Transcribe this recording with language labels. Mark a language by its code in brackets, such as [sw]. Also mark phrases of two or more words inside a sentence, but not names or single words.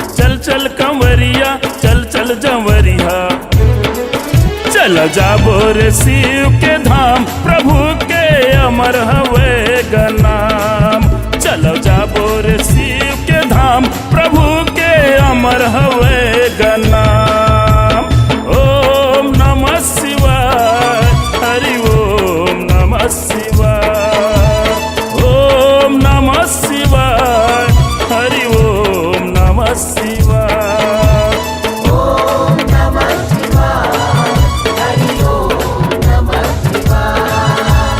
[hne] चल चल कंवरिया, चल चल जंवरिया। चल जाबो रे शिव के धाम, प्रभु के अमर हवे का नाम। चलो जाबो रे शिव के धाम, प्रभु के अमर हवे का नाम। [sa] ओम नमः शिवाय, हरि ओम नमः शिवाय। ओम नमः शिवाय, हरि ओम नमः शिवाय। ओम नमः शिवाय, हरि ओम नमः शिवाय।